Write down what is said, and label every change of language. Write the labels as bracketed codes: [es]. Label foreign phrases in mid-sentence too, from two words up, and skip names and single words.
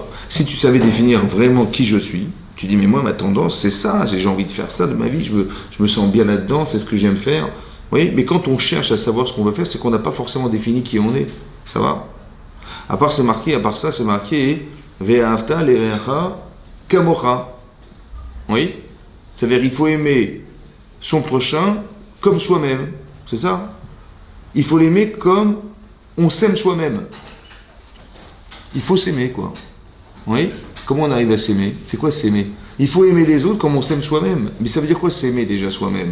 [fr] Si tu savais définir vraiment qui je suis, tu dis, mais moi, ma tendance, c'est ça, j'ai envie de faire ça de ma vie, je me sens bien là-dedans, c'est ce que j'aime faire. Oui, mais quand on cherche à savoir ce qu'on veut faire, c'est qu'on n'a pas forcément défini qui on est. Ça va? À part ça, c'est marqué [he] ואהבת לרעך כמוך. [fr] Oui? C'est-à-dire il faut aimer son prochain comme soi-même. C'est ça. Il faut l'aimer comme on s'aime soi-même. Il faut s'aimer, quoi. Oui. Comment on arrive à s'aimer? C'est quoi s'aimer? Il faut aimer les autres comme on s'aime soi-même. Mais ça veut dire quoi s'aimer déjà soi-même?